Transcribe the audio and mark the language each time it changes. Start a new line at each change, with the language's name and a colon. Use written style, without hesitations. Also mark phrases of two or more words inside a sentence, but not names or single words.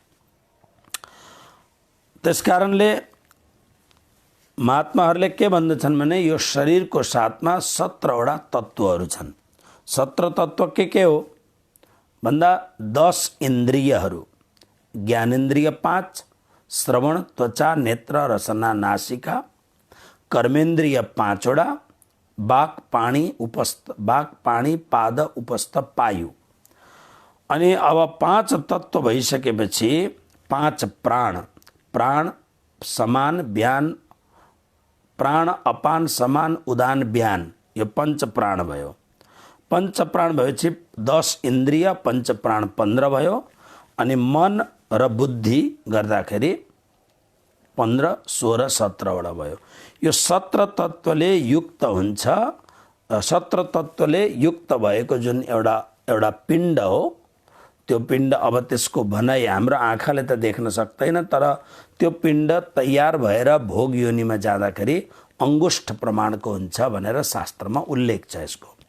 Nepali: त्यसकारणले महात्माहरूले के भन्दछन् भने यो शरीरको साथमा 17वटा तत्त्वहरू छन्। 17 तत्त्व के हो भन्दा 10 इन्द्रियहरू, ज्ञानेन्द्रिय 5, श्रवण, त्वचा, नेत्र, रसना, नासिका, कर्मेन्द्रिय 5वटा, वाक्, पाणी, पाद, उपस्थ, पायु। अनि अब 5 तत्त्व भइसकेपछि 5 प्राण, प्राण समान व्यान, प्राण अपान समान उदान व्यान, यो 5 प्राण भयो। 5 प्राण भएपछि 10 इन्द्रिय, 5 प्राण 15 भयो। अनि मन र बुद्धि गर्दाखेरि 15, 16, 17वटा भयो। यो 17 तत्त्वले युक्त हुन्छ। 17 तत्त्वले युक्त भएको जुन एउटा पिण्ड हो, त्यो पिण्ड अब त्यसको भनाइ हाम्रो आँखाले त देख्न सक्दैन, तर त्यो पिण्ड तयार भएर भोग योनिमा जाँदाखेरि अंगुष्ठ प्रमाणको हुन्छ भनेर शास्त्रमा उल्लेख छ यसको।